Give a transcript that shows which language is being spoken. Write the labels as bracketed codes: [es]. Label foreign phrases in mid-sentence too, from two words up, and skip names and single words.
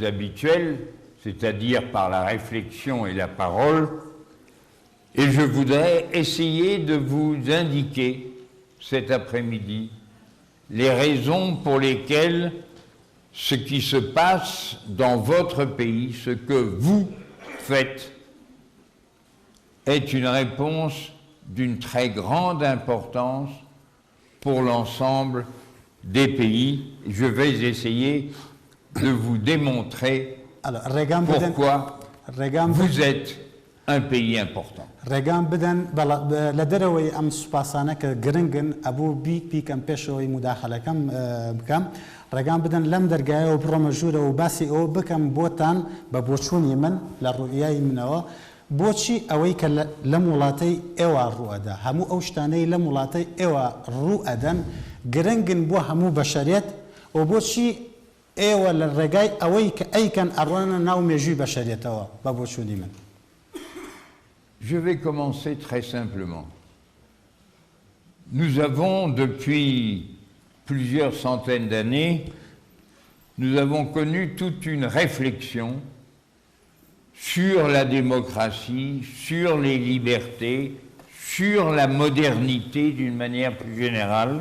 [fr] habituelle, c'est-à-dire par la réflexion et la parole, et je voudrais essayer de vous indiquer cet après-midi les raisons pour lesquelles ce qui se passe dans votre pays, ce que vous faites, est une réponse d'une très grande importance pour l'ensemble des pays. Je vais essayer de vous démontrer pourquoi vous êtes un pays important. [ckb] ڕێگان بدەن لەم دەرگایەوە بڕۆمە ژوورە و باسی ئەوە بکەم بۆتان بە بۆچوونی من لە ڕوئیای منەوە بۆچی ئەوەی کە لەم وڵاتەی ئێوە ڕوئەدا هەموو ئەو شتانەی لەم وڵاتەی ئێوە ڕوئەدەن گرنگن بۆ هەموو بەشەریەت و بۆچی ئێوە لە ڕێگای ئەوەی کە ئەیکەن ئەڕۆنە ناو مێژووی بەشەریەتەوە بە بۆچوونی من. [fr] Je vais commencer très simplement. Nous avons depuis plusieurs centaines d'années, nous avons connu toute une réflexion sur la démocratie, sur les libertés, sur la modernité d'une manière plus générale.